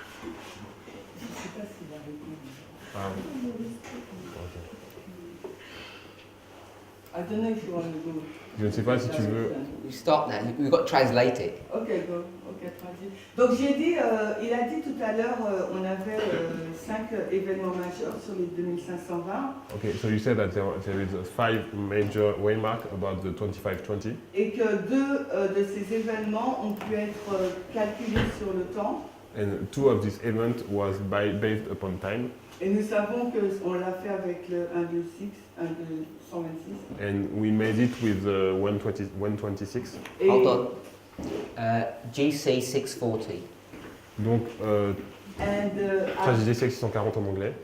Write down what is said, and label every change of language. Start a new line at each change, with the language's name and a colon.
French: Je ne sais pas s'il va répondre. Ah,
English: I don't know if you want to go.
French: je ne sais pas si tu veux.
English: We stop now. We've got to translate it. Ok, go. Ok,
French: tranquille. Donc j'ai dit, il a dit tout à l'heure, on avait 5 événements majeurs sur les 2520
English: Okay, so you said that there is 5 major waymark about the 2520,
French: et que 2 de ces événements ont pu être calculés sur le temps.
English: and 2 of these events was based upon time,
French: Et nous savons qu'on l'a fait avec le 1, 2, 6, 1, 2, 126.
English: and we made it with 126.
French: Et,
English: Hold on. GC 640.
French: Donc,
English: and,
French: tragédie 640 en anglais.